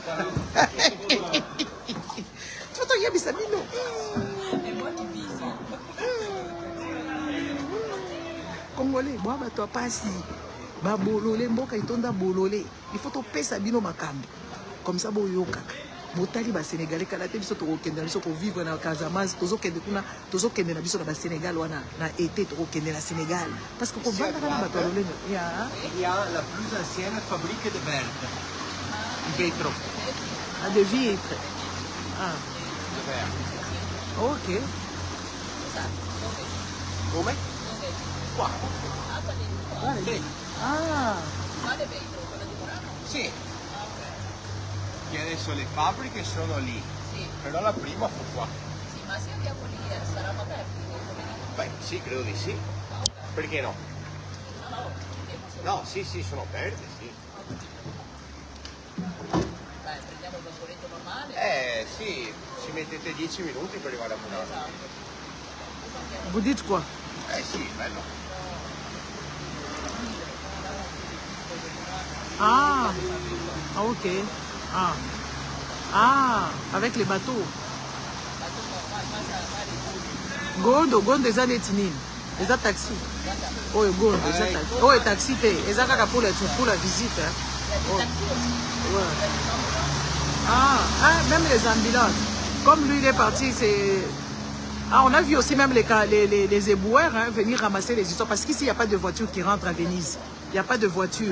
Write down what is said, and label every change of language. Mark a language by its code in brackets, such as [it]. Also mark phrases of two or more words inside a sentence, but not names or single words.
[ln] foto yebisa bino congolais boa bato apasi babolole mboka itonda bolole [fr] il faut [ln] topesa bino makambo [fr] comme ça [ln] boyokaka botali ba Sénégalais kala te biso tokokende biso ko vivre na Casamance tozokende kuna tozokende na biso na ba Sénégal wana na été tokokende na Sénégal [fr] parce que [ln] ko vanda na bato lolenge [fr] il y a la plus ancienne fabrique de verre de vitre de vitre de verre. Ok. [it] Come? Qua. Sì. Che adesso le fabbriche sono lì, sì. Però la prima fu qua. Sì, ma se andiamo lì saranno aperti? Beh, sì, credo di sì. Perché no? No, sì, sono aperti, sì. Sì, ci mettete 10 minuti per arrivare a Milano. [fr] Vous dites quoi? [it] Sì, bello. Ah, ok. [fr] Avec les bateaux. [ln] Gondo, eza neti nini? Eza taxi. Oh, Gondo, eza taxi. Oh, taxi te. Eza kaka [fr] pour la visite. [ln] Hein. Oh. Ouais. [fr] Même les ambulances. Comme lui, il est parti, c'est... on a vu aussi même les éboueurs hein, venir ramasser les histoires. Parce qu'ici, il n'y a pas de voiture qui rentre à Venise. Il n'y a pas de voiture.